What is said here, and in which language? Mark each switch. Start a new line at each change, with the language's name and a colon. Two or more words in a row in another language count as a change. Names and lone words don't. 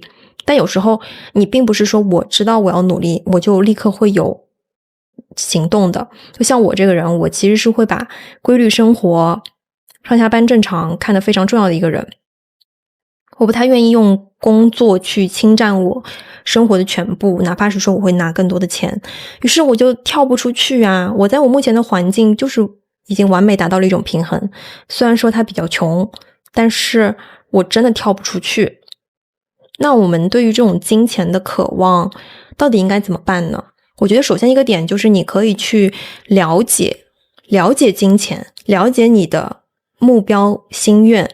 Chinese: 但有時候你並不是說我知道我要努力我就立刻會有行動的，就像我這個人，我其實是會把規律生活上下班正常看得非常重要的一個人，我不太願意用工作去侵占我生活的全部，哪怕是說我會拿更多的錢，於是我就跳不出去啊。我在我目前的環境就是已經完美達到了一種平衡。雖然說他比較窮，但是我真的跳不出去。那我們對於這種金錢的渴望到底應該怎麼辦呢？我覺得首先一個點就是你可以去了解金錢，了解你的目標心願。